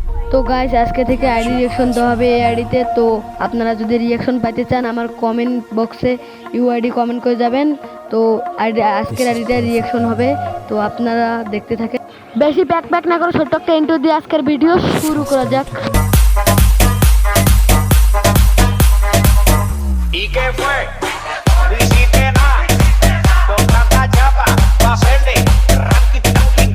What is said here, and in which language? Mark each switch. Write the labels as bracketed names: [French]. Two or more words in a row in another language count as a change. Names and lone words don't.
[Bangla] তো গাইস আজকে থেকে আইডি রিঅ্যাকশন দেওয়া হবে এই আইডিতে। তো আপনারা যদি রিঅ্যাকশন পাইতে চান আমার [English] comment box [Bangla] ইউআইডি কমেন্ট করে যাবেন। তো আজকের আইডিতে রিঅ্যাকশন হবে, তো আপনারা দেখতে থাকেন। বেশি প্যাক প্যাক না করে ছোট্ট একটা ইন্ট্রো দিয়ে আজকের ভিডিও শুরু করা যাক। [Spanish] ¿Y qué fue? No hiciste nada. Con tanta chapa, pa' hacerle ranking, ranking.